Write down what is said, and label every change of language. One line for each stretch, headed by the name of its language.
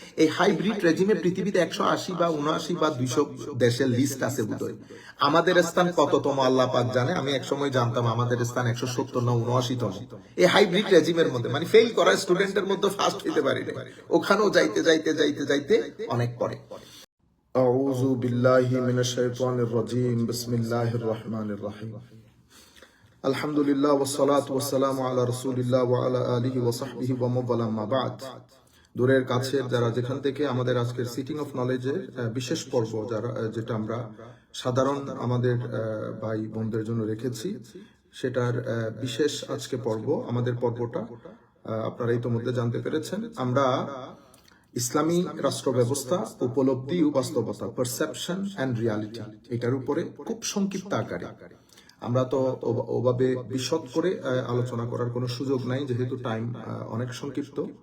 Bangla: এই হাইব্রিড রেজিমে পৃথিবীতে 180 বা 79 বা 200 দেশের লিস্ট আছে বোধহয়। আমাদের স্থান কততম আল্লাহ পাক জানে। আমি একসময় জানতাম আমাদের স্থান 170 না 79তম। এই হাইব্রিড রেজিমের মধ্যে, মানে ফেল করা স্টুডেন্টের মধ্যে ফার্স্ট হইতে পারি না, ওখানেও যাইতে যাইতে যাইতে যাইতে অনেক পরে।
Arabic: أعوذ بالله من الشيطان الرجيم بسم الله الرحمن الرحيم الحمد لله والصلاة والسلام على رسول الله وعلى آله وصحبه ومن والاه ما بعد।
Bangla: দূরের কাছের যারা যেখান থেকে আমাদের আজকের সিটিং অফ নলেজের বিশেষ পর্ব যেটা আমরা সাধারণ আমাদের ভাই বোনদের জন্য রেখেছি, সেটার বিশেষ আজকে পর্ব। আমাদের পর্বটা আপনারা ইতোমধ্যে জানতে পেরেছেন। আমরা ইসলামী রাষ্ট্র ব্যবস্থা, উপলব্ধি ও বাস্তবতা,
English: perception and reality,
Bangla: এটার উপরে খুব সংক্ষিপ্ত আকারে, আমরা তো ওভাবে বিশদ করে আলোচনা করার কোনো সুযোগ নাই যেহেতু টাইম অনেক সংক্ষিপ্ত।